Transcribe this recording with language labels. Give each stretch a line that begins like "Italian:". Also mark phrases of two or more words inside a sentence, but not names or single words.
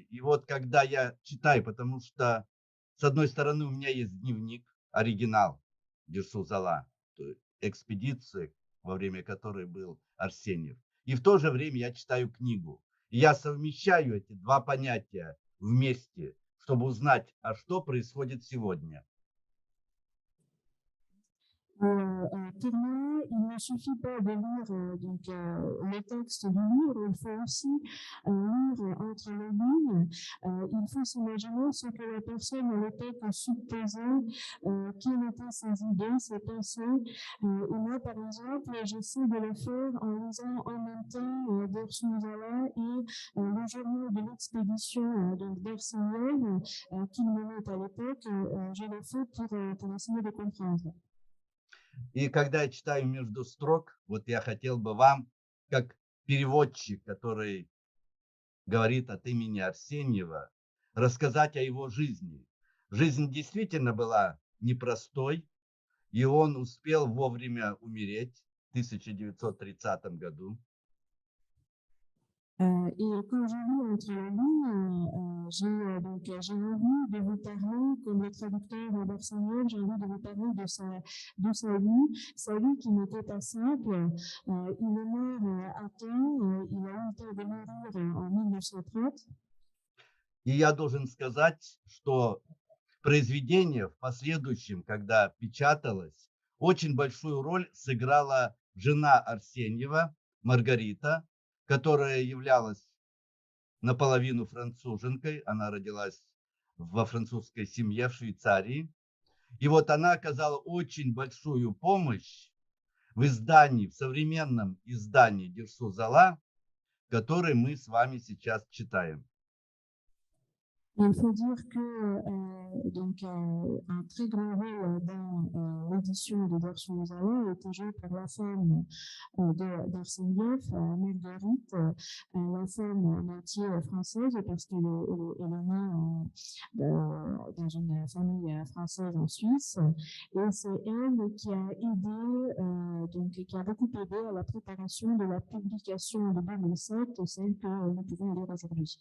Russian: И вот когда я читаю, потому что, с одной стороны, у меня есть дневник, оригинал Дерсу Зала, экспедиции, во время которой был Арсеньев. И в то же время я читаю книгу. И я совмещаю эти два понятия вместе, чтобы узнать, а что происходит сегодня.
French: Pour moi, il ne suffit pas de lire le texte du livre, il faut aussi lire entre les lignes. Il faut s'imaginer ce que la personne a peut-être supposé, quelles étaient ses idées, ses pensées. Et moi, par exemple, j'essaie de le faire en lisant en même temps Dershowitz et le journal de l'expédition d'Arseniev qu'il menait à l'époque. Je le fais pour essayer de comprendre.
Russian: И когда я читаю между строк, вот я хотел бы вам, как переводчик, который говорит от имени Арсеньева, рассказать о его жизни. Жизнь действительно была непростой, и он успел вовремя умереть в 1930 году.
French: Et quand je lis entre les lignes, j'ai envie de vous parler, comme le traducteur d'Arseniev, j'ai envie de vous parler de sa vie qui n'était pas simple. Il est mort à temps, il a eu le temps de mourir en 1930.
Russian: И я должен сказать, что произведение в последующем, когда печаталось, очень большую роль сыграла жена Арсеньева, Маргарита, которая являлась наполовину француженкой. Она родилась во французской семье в Швейцарии. И вот она оказала очень большую помощь в издании, в современном издании Дерсу Зала, который мы с вами сейчас читаем.
French: Il faut dire que un très grand rôle dans l'édition de Dershowitz a été joué par la femme d'Arseniev, Marguerite, la femme moitié française parce qu'elle est née dans une famille française en Suisse, et c'est elle qui a aidé, qui a beaucoup aidé à la préparation de la publication de 2007, celle que nous pouvons lire aujourd'hui.